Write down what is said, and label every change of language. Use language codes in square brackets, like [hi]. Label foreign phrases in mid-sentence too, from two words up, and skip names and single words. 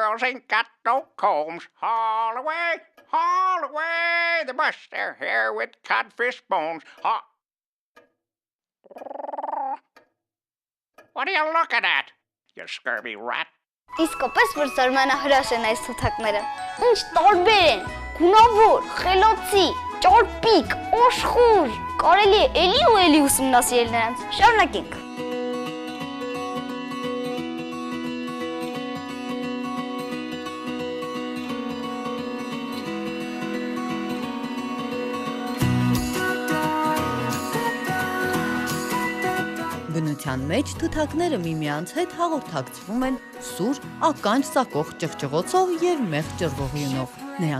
[en] ain't got no combs. Haul away, the bus they're here with codfish bones. What are you looking at, you scurvy rat? [hy] Իսկապես որ զարմանահրաշ են այս թութակները։ Ինչ տարբեր են, գունավոր, խելացի, ճարպիկ, աշխուժ։ Կարելի է էլի ու էլի ուսումնասիրել նրանց։ Շարունակենք։ Բնության մեջ թութակները միմյանց հետ հաղորդակցվում են սուր, ականջ ծակող ճղճղոցով եւ մեղ ճռվողյունով։ Նրանք